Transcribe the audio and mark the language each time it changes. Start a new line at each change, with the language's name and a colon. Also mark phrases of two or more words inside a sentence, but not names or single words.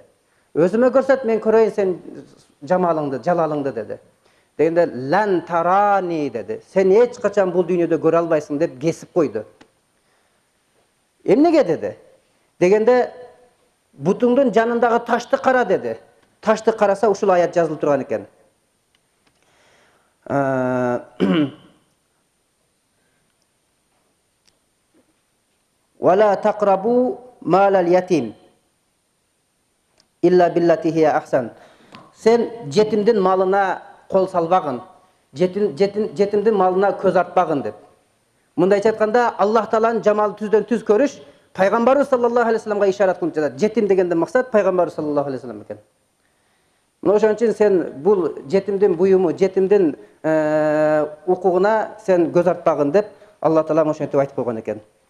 Kyrgyz: Өзүмө көрсөт, мен көрөйүн сен жамалыңды, жалалыңды деди. Дегенде
Arabic: لن تراني
Kyrgyz: деди. Сен эч качан бул дүйнөдө көрө албайсың деп кесип койду. Эмнеге деди? Дегенде бутуңдун жанындагы ташты кара деди. Ташты караса ушул аят жазылып турган экен.
Arabic: ولا تقربوا مال اليتيم إلا بالتي هي أحسن.
Kyrgyz: Сен жетимдин малына кол салбагын, жетимдин малына көз артпагын деп. Мындайча айтканда, Аллах Тааланын жамалы түздөн түз көрүш пайгамбарыбыз
Arabic: صلى الله عليه وسلم
Kyrgyz: ишарат кылып жатат. Жетим дегенден максат пайгамбарыбыз
Arabic: صلى الله عليه وسلم
Kyrgyz: экен. Мына ошон үчүн сен бул жетимдин буюму, жетимдин укугуна сен көз артпагын деп Аллах Таала ошентип айтып койгон экен.